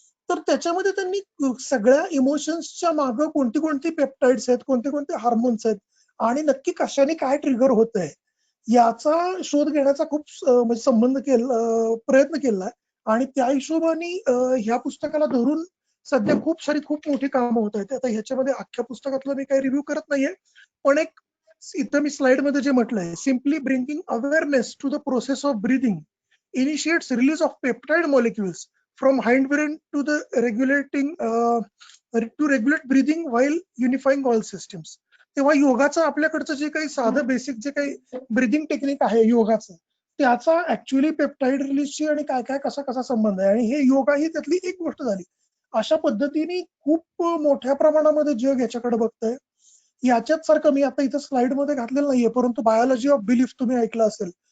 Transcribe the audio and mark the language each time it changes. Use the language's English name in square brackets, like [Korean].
[Marathi] तर त्याच्यामध्ये त्यांनी सगळ्या इमोशन्सच्या मागे कोणती कोणती पेप्टाइड्स आहेत, कोणते कोणते हार्मोन्स आहेत आणि नक्की कशाने काय ट्रिगर होत आहे याचा शोध घेण्याचा खूप म्हणजे प्रयत्न केला. आणि त्या हिशोबाने ह्या पुस्तकाला धरून सध्या खूप मोठी कामं होत आहेत. आता ह्याच्यामध्ये अख्ख्या पुस्तकातलं मी काही रिव्ह्यू करत नाहीये, पण एक इथं मी स्लाइड मध्ये जे म्हटलंय, [English] Simply bringing awareness to the process of breathing, initiates release of peptide molecules from hindbrain to the regulating to regulate breathing while unifying all systems. [Marathi] तेव्हा योगाचं आपल्याकडचं जे काही साधं बेसिक जे काही ब्रिदिंग टेक्निक आहे योगाचं, त्याचा ऍक्च्युअली पेप्टाइड रिलीजची आणि काय काय कसा कसा संबंध आहे, आणि हे योगा ही त्यातली एक गोष्ट झाली. अशा पद्धतीने खूप मोठ्या प्रमाणामध्ये जग याच्याकडे बघतंय. याच्यात सारखं मी आता इथं स्लाइड मध्ये घातलेलं नाहीये, परंतु बायोलॉजी ऑफ बिलीफ तुम्ही ऐकलं असेल.